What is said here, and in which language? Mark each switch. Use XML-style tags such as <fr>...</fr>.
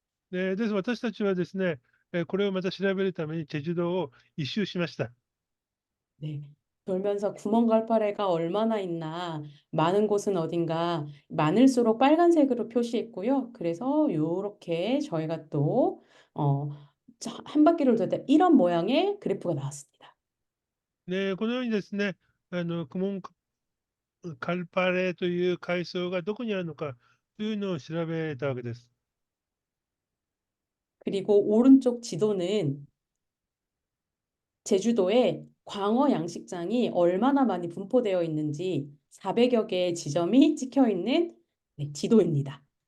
<ja>私たちはですね、これをまた調べるためにチェジュ島を一周しました。</ja> <ko>네. 돌면서 구멍갈파래가 얼마나 있나, 많은 곳은 어딘가, 많을수록 빨간색으로 표시했고요. 그래서 요렇게 저희가 또, 한 바퀴를 돌 때 이런 모양의 그래프가 나왔습니다.</ko> <ja>このようにですね、クモンカルパレという海藻がどこにあるのかというのを調べたわけです。</ja> <ko>그리고 오른쪽 지도는 제주도에 광어 양식장이 얼마나 많이 분포되어 있는지 400여 개의 지점이 찍혀 있는 네, 지도입니다.</ko>